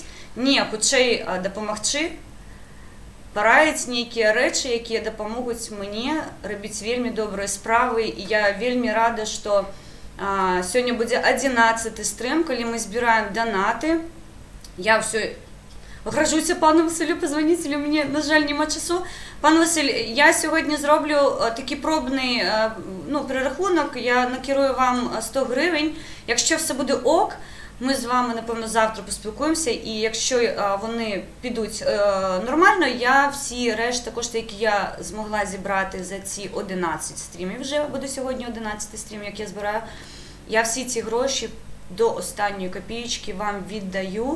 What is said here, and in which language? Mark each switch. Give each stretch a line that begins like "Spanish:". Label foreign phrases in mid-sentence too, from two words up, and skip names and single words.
Belarusian: Не, хутчэй дапамагчы, параіць нейкія рэчы, якія дапамогуць мне рабіць вельмі добрыя справы. І я вельмі рада, што сёння будзе 11-й стрым, калі мы збіраем данаты. Я ўсё гражуся пану Василю позвоніць, але мне, на жаль, няма часу.
Ukrainian: Пан Василь, я сьогодні зроблю такий пробний перерахунок, я накерую вам 100 гривень. Якщо все буде ок, ми з вами, напевно, завтра поспілкуємося, і якщо вони підуть нормально, я всі решта кошти, які я змогла зібрати за ці 11 стрімів, вже буде сьогодні 11 стрім, як я збираю, я всі ці гроші до останньої копієчки вам віддаю.